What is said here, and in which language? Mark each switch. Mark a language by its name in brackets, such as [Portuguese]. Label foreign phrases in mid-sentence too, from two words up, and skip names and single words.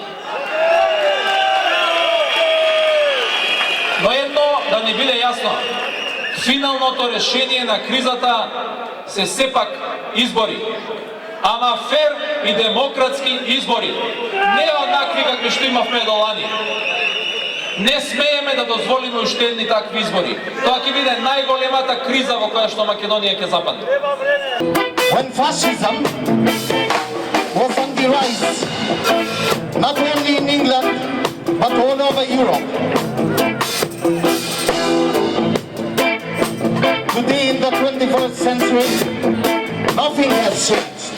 [Macedonian] Но едно да не биде јасно, финалното решение на кризата се сепак избори. Ама фер и демократски избори. Не однакви какви што имавме до лани. Не смееме да дозволиме уште едни такви избори. Тоа ќе биде најголемата криза во која што Македонија ќе западне. [English] When fascism was on the rise, not only in England, but all over Europe. Today in the 21st century, nothing has changed.